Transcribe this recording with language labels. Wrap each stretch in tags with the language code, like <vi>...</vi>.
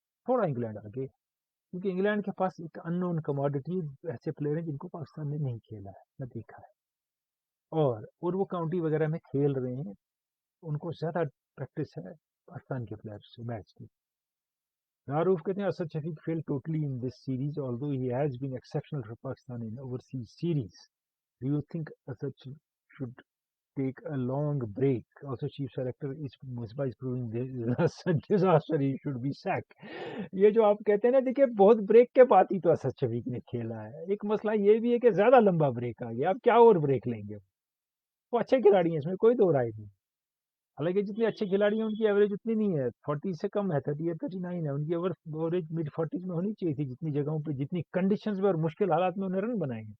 <ur>تھوڑا انگلینڈ آگے، کیونکہ انگلینڈ کے پاس ایک ان نون کموڈٹی ایسے پلیئر ہیں جن کو پاکستان نے نہیں کھیلا ہے، میں دیکھا ہے، اور وہ کاؤنٹی وغیرہ میں کھیل رہے ہیں، ان کو زیادہ پریکٹس ہے پاکستان کے پلیئر سے میچ کی.</ur> <en>Maroof</en> <ur>کہتے ہیں</ur> <en>Asad Shafiq fail totally in this series although he has been exceptional for Pakistan in overseas series. Do you think Asad should take a long break? Also chief selector is Musbah is proving disaster, he should be sacked.</en> <ur>یہ جو آپ کہتے ہیں نا، دیکھیں بہت break کے بعد ہی تو اسد شفیق نے کھیلا ہے. ایک مسئلہ یہ بھی ہے کہ زیادہ لمبا بریک آ گیا، اب کیا اور بریک لیں گے؟ وہ اچھے کھلاڑی ہیں، اس میں کوئی دو رائے نہیں. حالانکہ جتنے اچھے کھلاڑی ہیں ان کی ایوریج اتنی نہیں ہے، 40 سے کم ہے، 38-39 ہے. ان کی ایوریج مڈ 40s میں ہونی چاہیے تھی، جتنی جگہوں پہ جتنی کنڈیشنز میں اور مشکل حالات میں انہیں رن بنائیں گے.</ur>